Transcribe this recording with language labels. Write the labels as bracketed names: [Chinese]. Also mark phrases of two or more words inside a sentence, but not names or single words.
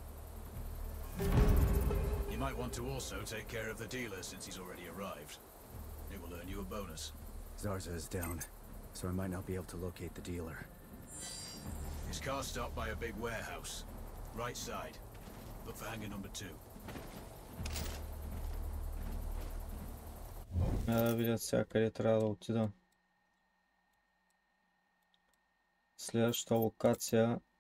[English] You might want to also take care of the dealer since he's already arrived. It will earn you a bonus. Zarza is down, so I might not be able to locate the dealer. His car stopped by a big warehouse. Right side. Look for hangar number 2. [Bulgarian] Да видя сега къде трябва да отида. Следващата локация.